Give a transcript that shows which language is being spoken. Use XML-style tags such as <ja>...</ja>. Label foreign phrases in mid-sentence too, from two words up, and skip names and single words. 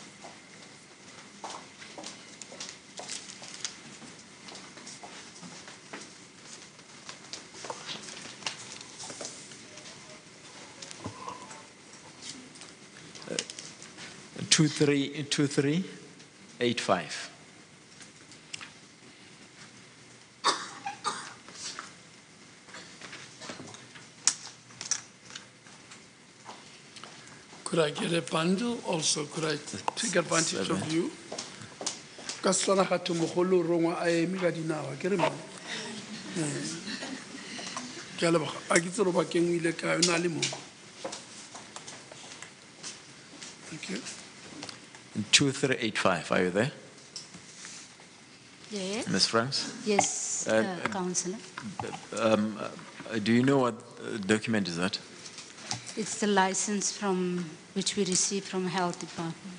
<en>Uh, 2385. Could I get a bundle also? Could I take advantage of you?</en> <tn>Ka Setswana ga thwe mogolo o rongwa a eme ka dinawa, ke re mo? Ke a leboga. A ke itse lobakeng o ile kae, o na le mo?</tn> <en>Thank you. 2385, are you there? Yes. Ms. Franks? Yes, Councillor. Do you know what document is that? It's the license from which we received from Health Department.</en>